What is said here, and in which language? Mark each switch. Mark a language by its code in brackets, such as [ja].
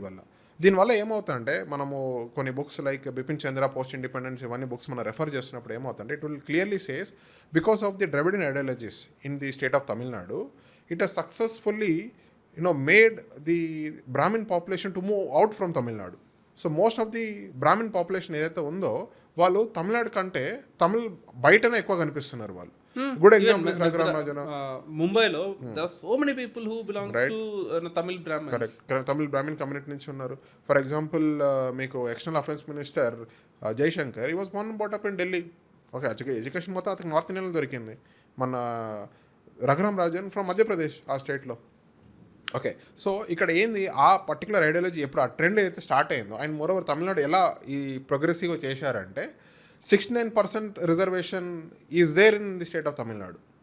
[te] వల్ల దీనివల్ల ఏమవుతుందంటే మనము కొన్ని బుక్స్ లైక్ బిపిన్ చంద్ర, పోస్ట్ ఇండిపెండెన్స్, ఇవన్నీ బుక్స్ మనం రెఫర్ చేస్తున్నప్పుడు ఏమవుతుందంటే [en] It will clearly says because of the Dravidian ideologies in the state of Tamil Nadu, it has successfully made the Brahmin population to move out from Tamil Nadu. [te] So most of the Brahmin population ఏదైతే ఉందో వాళ్ళు తమిళనాడు కంటే తమిళ్ బయటనే ఎక్కువ కనిపిస్తున్నారు వాళ్ళు. [en] Good example is Raghuram Rajan. ముంబైలో there are so many people who belongs to Tamil Brahmins. [te] Correct, Tamil Brahmin community నుంచి ఉన్నారు. [en] For example మీకు external affairs minister Jaishankar, he was born and brought up in Delhi. [te] Okay, education మొత్తం అతనికి నార్త్ ఇండియాలో దొరికింది. మన రఘురామ్ రాజన్ ఫ్రమ్ మధ్యప్రదేశ్, ఆ స్టేట్లో. ఓకే, సో ఇక్కడ ఏంది ఆ పర్టికులర్ ఐడియాలజీ ఎప్పుడు ఆ ట్రెండ్ అయితే స్టార్ట్ అయిందో, అండ్ మోరోవర్ తమిళనాడు ఎలా ఈ ప్రోగ్రెసివ్గా చేశారంటే [en] 69% reservation is there in the state of Tamil Nadu.